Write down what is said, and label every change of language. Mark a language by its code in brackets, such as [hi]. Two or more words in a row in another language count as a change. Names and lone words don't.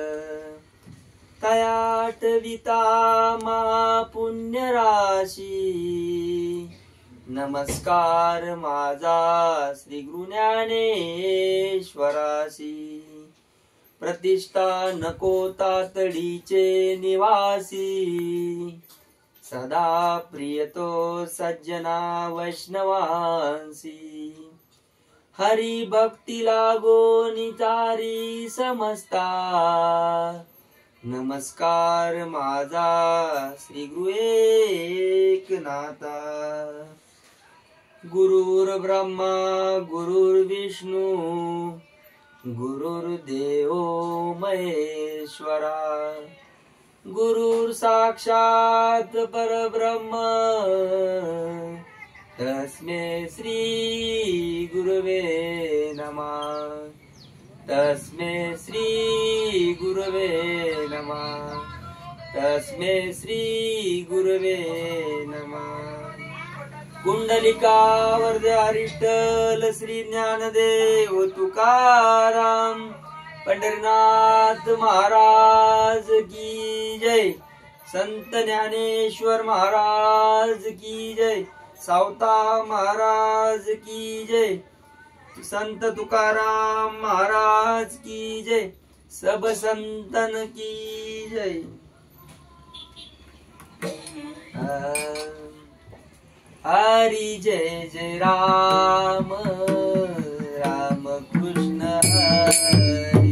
[mr] तयाटविता महापुण्य राशी, नमस्कार माझा श्री गुरु ज्ञानेश्वरासी। प्रतिष्ठा नको तातडीचे निवासी, सदा प्रियतो सज्जना वैष्णवांसी। हरि भक्ती लागो निचारी समजता, नमस्कार माझा श्री गुरु एकनाथा। [sa] गुरुर्ब्रह्मा गुरुर्विष्णू गुरुर्देवो महेश्वरा, गुरुर् साक्षात् परब्रह्म, तस्मै श्री गुरवे नमः। तस्मै श्री गुरवे नमः। तस्मै श्री गुरवे नमः। [hi] कुंडलिकावर विठ्ठल श्री ज्ञानदेव तुकाराम, पंढरीनाथ महाराज की जय। संत ज्ञानेश्वर महाराज की जय। सावता महाराज की जय। संत तुकाराम महाराज की जय। सब संतन की जय। हरि जय जय राम राम कृष्ण हरि।